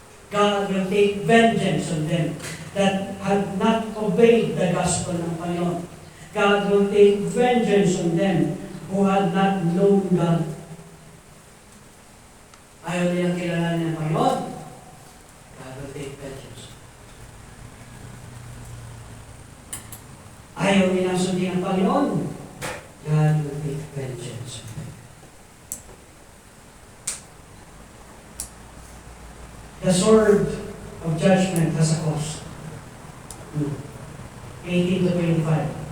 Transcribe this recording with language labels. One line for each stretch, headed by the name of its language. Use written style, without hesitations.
English: God will take vengeance on them that have not obeyed the gospel
Filipino: ng Panginoon.
English: God will take vengeance on them who had not known God.
Filipino: Ayaw nilang kilalanin ng Panginoon.
English: God will take vengeance.
Filipino: Ayaw nilang sundin ang Panginoon.
English: God will take vengeance. The sword of judgment has a cost. 18 to 25.